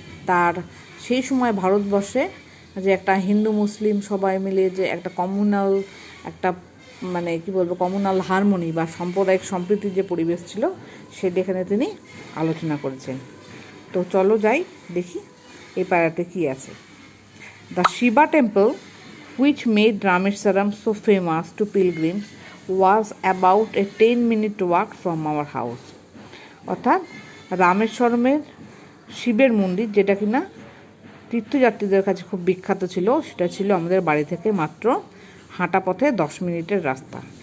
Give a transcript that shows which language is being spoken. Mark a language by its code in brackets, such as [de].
[bn] তার সেই সময় ভারতবর্ষে যে একটা হিন্দু মুসলিম সবাই মিলে যে একটা কমিউনাল একটা মানে কি বলবো কমিউনাল হারমোনি বা সাম্প্রদায়িক সম্প্রীতির যে পরিবেশ ছিল সেটা এখানে তিনি আলোচনা করেছেন। তো চলো যাই দেখি এই প্যারাতে কী আছে। [en] The Shiva temple, which made Rameswaram so famous to pilgrims, was about a 10-minute walk from our house. [bn] অর্থাৎ রামেশ্বরমের শিবের মন্দির, যেটা কিনা তীর্থযাত্রীদের কাছে খুব বিখ্যাত ছিল, সেটা ছিল আমাদের বাড়ি থেকে মাত্র হাঁটা পথে 10 মিনিটের রাস্তা।